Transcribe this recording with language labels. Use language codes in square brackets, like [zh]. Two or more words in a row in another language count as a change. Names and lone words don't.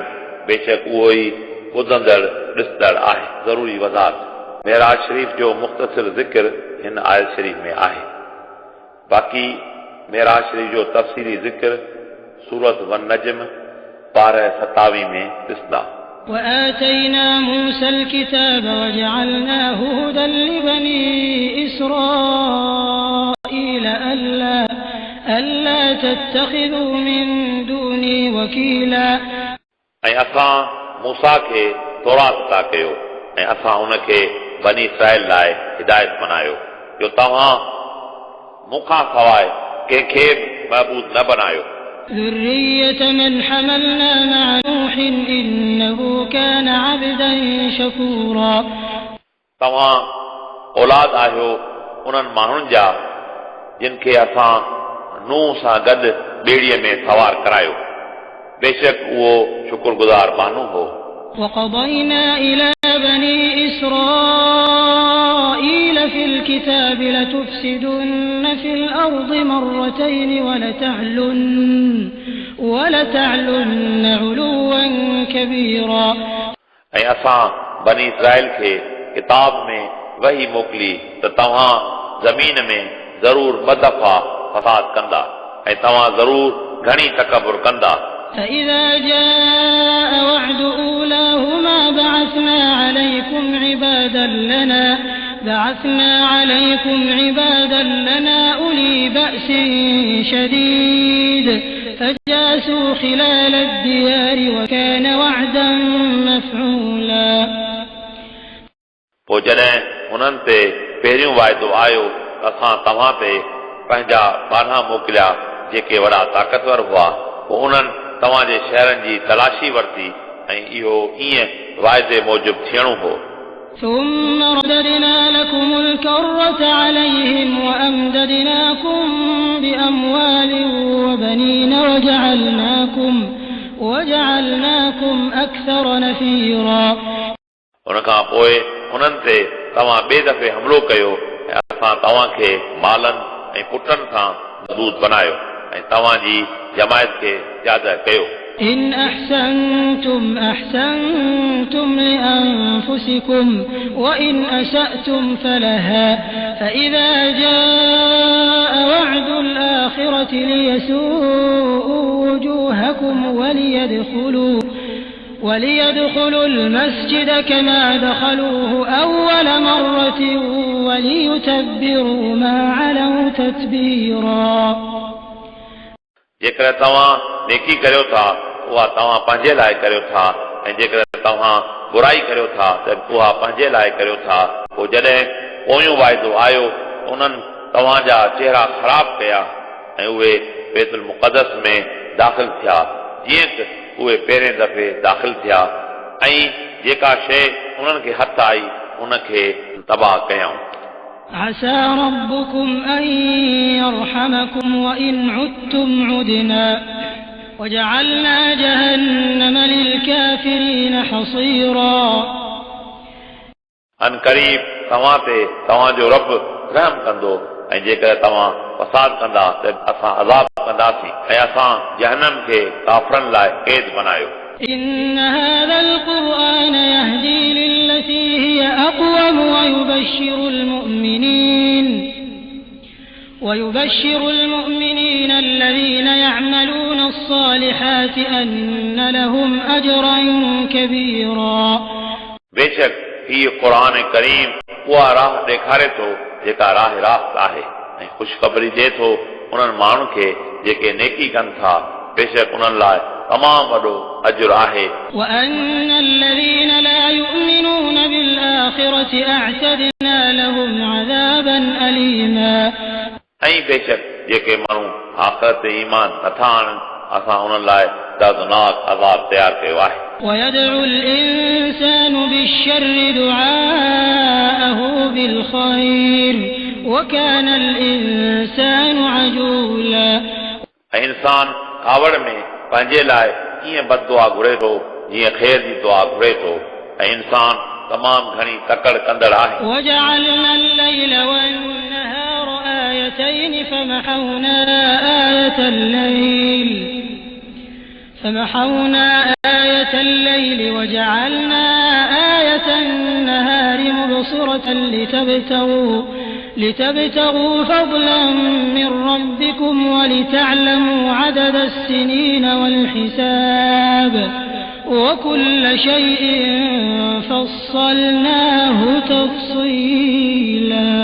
[sd] बेशक उहो ई ॿुधंदड़ ॾिसंदड़ आहे। ज़रूरी वज़ाहत मेराज शरीफ जो मुख़्तसिर ज़िक्र हिन आयत शरीफ में आहे। बाक़ी मेराज शरीफ जो तफ़सीली ज़िक्र सूरत वन नजम पारा 27 में ॾिसंदा। [ar] وآتينا موسى الكتاب وجعلناه هدى لبني إسرائيل ألا تتخذوا من دوني وكيلا. [sd] ऐं असां मूसा खे तौरात अता कयो ऐं असां उनखे बनी इसराइल लाइ हिदायत बनायो जो तव्हां मूंखां सवाइ कंहिंखे महबूद न बनायो। [ar] ذُرِّيَّةَ مَنْ حَمَلْنَا مَعَ نُوحٍ إِنَّهُ كَانَ عَبْدًا شَكُورًا। [sd] तव्हां औलाद आहियो उन्हनि माण्हुनि जा जिन खे असां नूह सां गॾु ॿेड़ीअ में सवार करायो। बेशक उहो शुक्रगुज़ार माण्हू हो। [ar] وَقَضَيْنَا إِلَى بَنِي إِسْرَائِيلَ فِي الْكِتَابِ لَتُفْسِدُنَّ فِي الْأَرْضِ مرتين ولتعلن علوا كبيرا। [sd] ऐं असां बनी इसराइल खे किताब में वही मोकिली त तव्हां ज़मीन में ज़रूर ॿ दफ़ा फसाद कंदा ऐं तव्हां ज़रूर घणी तकबुर कंदा। [ar] فإذا جاء وعد أولاهما بعثنا عليكم عبادا لنا أولي بأس شديد فجاسوا خلال الديار وكان وعدا مفعولا। [sd] पोइ जॾहिं हुननि ते पहिरियों वाइदो आयो असां तव्हां ते पंहिंजा ॿारहां मोकिलिया जेके वॾा ताक़तवर हुआ। पोइ उन्हनि तव्हांजे शहरनि जी तलाशी वरिती ऐं इहो ईअं वाइदे मूजिबि थियणो हो। [ar] ثم رددنا لكم الكرة عليهم وأمددناكم بأموال وبنين وجعلناكم أكثر نفيرا। [sd] उनखां पोइ उन्हनि ते तव्हां ॿिए दफ़े हमिलो कयो ऐं असां तव्हांखे मालनि ऐं पुटनि सां मज़बूत बनायो ऐं तव्हांजी जमायत खे ज्यादा कयो। [ar] إن أحسنتم لأنفسكم وإن أسأتم فلها فإذا جاء وعد الآخرة ليسوءوا وجوهكم وليدخلوا المسجد كما دخلوه أول مرة وليتبروا ما علوا تتبيرا। [sd] जेकर तव्हां नेकी करियो था उहा तव्हां पंहिंजे लाइ करियो था ऐं जेकर तव्हां बुराई करियो था त उहा पंहिंजे लाइ करियो था। पोइ जॾहिं पोयों वाइदो आयो उन्हनि तव्हांजा चेहरा ख़राब कया ऐं उहे बैतुल मुक़द्दस में दाख़िल थिया जीअं त उहे पहिरें दफ़े दाख़िल थिया ऐं जेका शइ उन्हनि खे हथ आई उनखे तबाह कयऊं। [ar] عسى ربكم أن يرحمكم وإن عدتم عدنا وجعلنا جهنم للكافرين حصيرا। [sd] अन क़रीब तव्हां ते तव्हांजो रब रहम कंदो ऐं जेकर तव्हां फसाद कंदा त असां अज़ाब कंदासीं ऐं असां जहन्नम खे काफ़रनि लाइ क़ैद बनायो। [ar] إن هذا القرآن يهدي للتي هي أقوم ويبشر المؤمنين الذين يعملون الصالحات أن لهم أجرا كبيرا। [sd] बेशक हीउ क़ुरान करीम उहा राह ॾेखारे थो जेका राह रास्त आहे ऐं ख़ुशख़बरी ॾिए थो उन्हनि माण्हुनि खे जेके नेकी कनि था बेशक उन्हनि लाइ तमामु वॾो अजुर आहे [ar] وأن الذين لا يؤمنون بالآخرة أعتدنا لهم عذابا أليما [sd] ऐं बेशक जेके माण्हू आख़िरत ते ईमान नथा आणनि असां उन्हनि लाइ दर्दनाक अज़ाब तयारु कयो आहे [ar] ويدعو الإنسان بالشر دعاءه بالخير وكان الإنسان عجولا [sd] ऐं इंसान कावड़ में पंहिंजे लाइ ईअं बददुआ घुरे थो जीअं ख़ैर जी दुआ घुरे थो ऐं इंसान तमामु घणी तकड़ कंदड़ आहे [ar] وجعلنا الليل والنهار آيتين فمحونا آية الليل وجعلنا آية النهار مبصرة لتبتغوا فضلا من ربكم ولتعلموا عدد السنين والحساب وكل شيء فصلناه تفصيلا